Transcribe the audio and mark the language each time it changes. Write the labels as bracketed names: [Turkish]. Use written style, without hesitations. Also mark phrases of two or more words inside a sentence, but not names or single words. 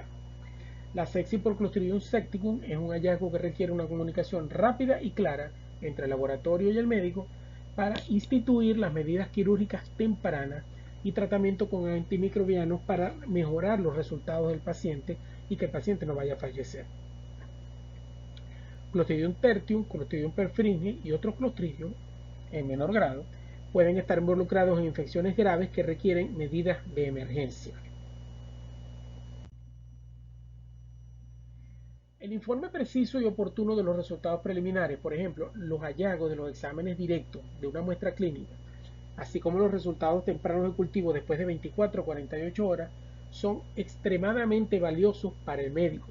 [Spanish] La sepsis por Clostridium septicum es un hallazgo que requiere una comunicación rápida y clara entre el laboratorio y el médico para instituir las medidas quirúrgicas tempranas y tratamiento con antimicrobianos para mejorar los resultados del paciente y que el paciente no vaya a fallecer. Clostridium tertium, Clostridium perfringens y otros Clostridium, en menor grado, pueden estar involucrados en infecciones graves que requieren medidas de emergencia. El informe preciso y oportuno de los resultados preliminares, por ejemplo, los hallazgos de los exámenes directos de una muestra clínica, así como los resultados tempranos de cultivo después de 24 o 48 horas, son extremadamente valiosos para el médico.